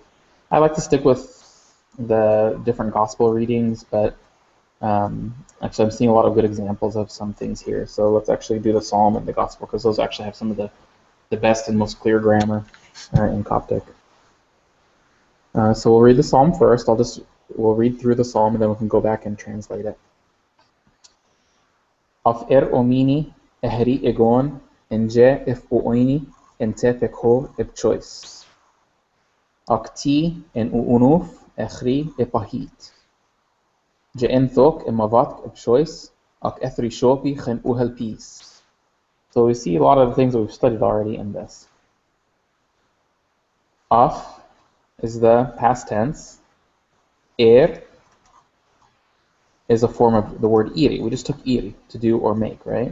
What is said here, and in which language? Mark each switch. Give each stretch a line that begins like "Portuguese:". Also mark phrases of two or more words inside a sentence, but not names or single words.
English: I like to stick with the different gospel readings, but actually I'm seeing a lot of good examples of some things here. So let's actually do the Psalm and the Gospel, because those actually have some of the best and most clear grammar in Coptic. So we'll read the Psalm first. We'll read through the Psalm, and then we can go back and translate it.
Coptic: Af omini ehri egon enje if oini ente pekho ebchois. Akti en unuf echri epahit. Je'enthok emavat ebchois ak ethri shopi chen uhel peace.
English: So we see a lot of the things that we've studied already in this. Af is the past tense. Is a form of the word iri. We just took iri, to do or make, right?